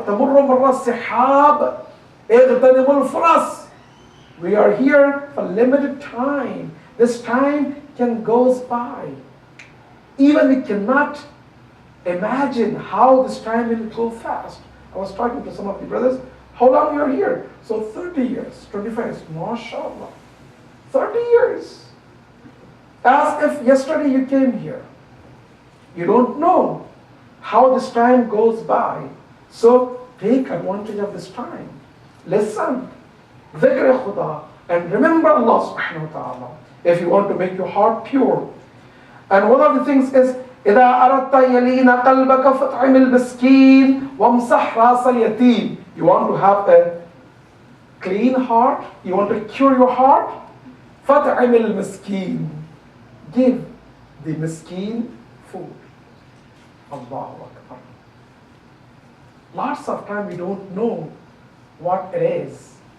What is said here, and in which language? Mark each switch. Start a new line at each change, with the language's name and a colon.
Arabic: تمر مر السحاب اغتنم الفرص.
English: We are here for limited time. This time can goes by. Even we cannot imagine how this time will go fast. I was talking to some of the brothers. How long you are here? So 30 years, 25 years. MashaAllah. 30 years. As if yesterday you came here. You don't know how this time goes by. So take advantage of this time. Listen. Dhikr khuda. And remember Allah subhanahu wa ta'ala. If you want to make your heart pure. And one of the things is,
Arabic: إذا أردت يلين قلبك فاطعم المسكين وامسح رأس اليتيم.
English: You want to have a clean heart? You want to cure your heart?
Arabic: فاطعم المسكين.
English: Give the miskin food. Allahu Akbar. Lots of time we don't know what it is.